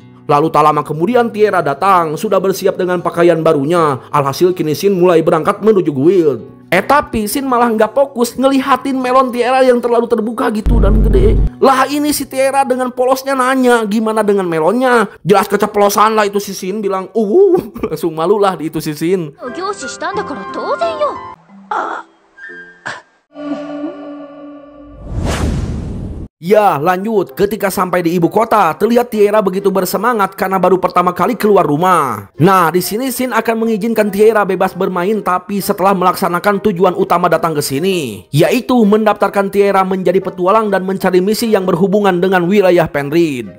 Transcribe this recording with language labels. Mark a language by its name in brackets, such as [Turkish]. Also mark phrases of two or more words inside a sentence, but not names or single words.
[Indonesian] Lalu tak lama kemudian Tiara datang, sudah bersiap dengan pakaian barunya. Alhasil kini Shin mulai berangkat menuju guild. Tapi Shin malah nggak fokus ngelihatin melon Tiara yang terlalu terbuka gitu dan gede. Lah ini si Tiara dengan polosnya nanya, gimana dengan melonnya? Jelas keceplosan lah itu si Shin bilang, langsung malu lah di itu si Shin. [Japanese] 凝視したんだから当然よ。 [Indonesian] Ya, lanjut. Ketika sampai di ibu kota, terlihat Tiara begitu bersemangat karena baru pertama kali keluar rumah. Nah, di sini Shin akan mengizinkan Tiara bebas bermain, tapi setelah melaksanakan tujuan utama datang ke sini, yaitu mendaftarkan Tiara menjadi petualang dan mencari misi yang berhubungan dengan wilayah Penrith.